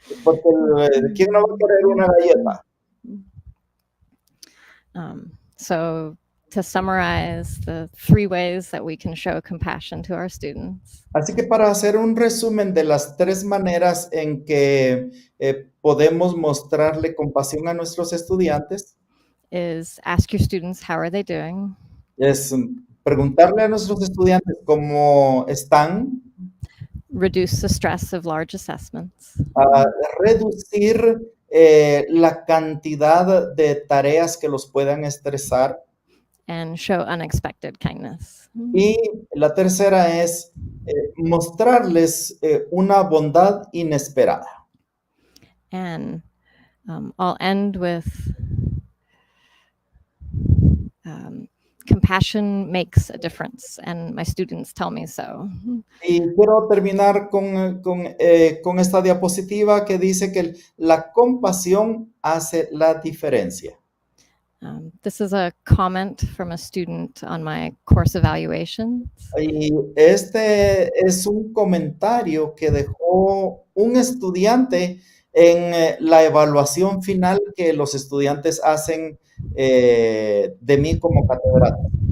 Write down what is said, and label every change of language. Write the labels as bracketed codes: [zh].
[es] Porque ¿quién no va a querer una galleta? [en] So to summarize the 3 ways that we can show compassion to our students. [es] Así que para hacer un resumen de las 3 maneras en que podemos mostrarle compasión a nuestros estudiantes, [en] is ask your students how are they doing. [es] Es preguntarle a nuestros estudiantes cómo están. [en] Reduce the stress of large assessments. [es] Reducir la cantidad de tareas que los puedan estresar. [en] And show unexpected kindness. [es] Y la tercera es mostrarles una bondad inesperada. [en] And I'll end with compassion makes a difference, and my students tell me so. [es] Y quiero terminar con esta diapositiva que dice que la compasión hace la diferencia. [en] This is a comment from a student on my course evaluations. [es] Y este es un comentario que dejó un estudiante en la evaluación final que los estudiantes hacen de mí como catedrático.